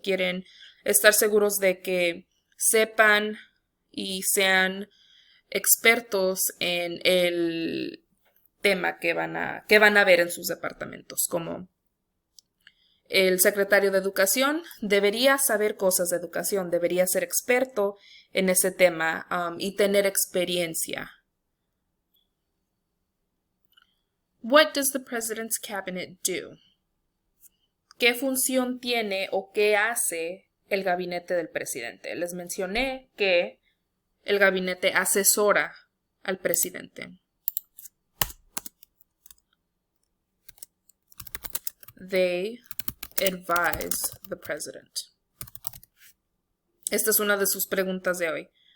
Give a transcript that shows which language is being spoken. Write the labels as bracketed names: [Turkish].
[Spanish] Quieren estar seguros de que sepan y sean expertos en el tema que van a ver en sus departamentos, como el secretario de Educación debería saber cosas de educación, debería ser experto en ese tema y tener experiencia. [English] What does the President's Cabinet do? [Spanish] ¿Qué función tiene o qué hace el gabinete del presidente? Les mencioné que el gabinete asesora al presidente. [English] They advise the president. [Spanish] Esta es una de sus preguntas de hoy.